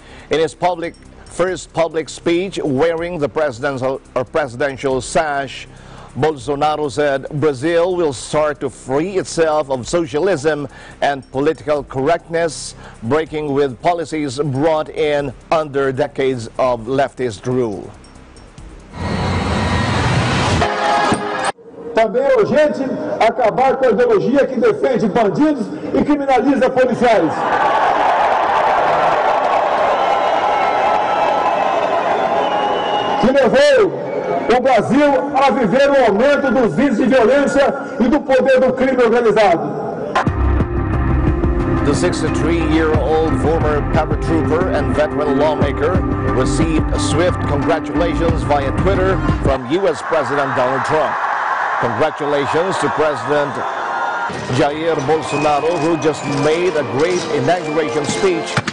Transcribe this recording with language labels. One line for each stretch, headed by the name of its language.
English: In his first public speech wearing the presidential sash, Bolsonaro said Brazil will start to free itself of socialism and political correctness, breaking with policies brought in under decades of leftist rule.
Portuguese: Também é urgente acabar com a ideologia que defende bandidos e criminaliza policiais. Que levou o Brasil a viver um aumento dos índices de violência e do poder do crime organizado.
English: The 63-year-old former paratrooper and veteran lawmaker received swift congratulations via Twitter from U.S. President Donald Trump. Congratulations to President Jair Bolsonaro, who just made a great inauguration speech.